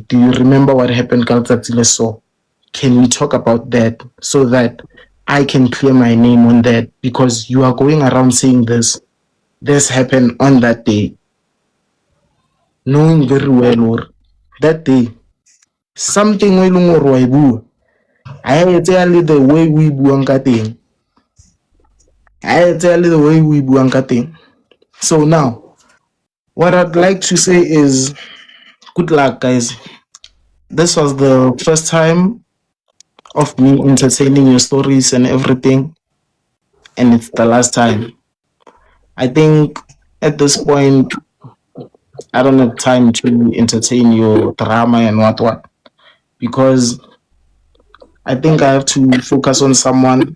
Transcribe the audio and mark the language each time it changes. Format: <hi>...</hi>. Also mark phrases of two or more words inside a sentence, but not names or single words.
<en>Do you remember what happened, Kaltatsileso? Can we talk about that so that I can clear my name on that? Because you are going around saying this happened on that day, knowing very well or that day something I tell you the way we</en> <st>buang ka teng.</st> <en>I tell you the way we</en> <st>buang ka teng.</st> <en>So now, what I'd like to say is, good luck, guys. This was the first time of me entertaining your stories and everything, and it's the last time. I think at this point, I don't have time to entertain your drama and what, because I think I have to focus on someone.</en>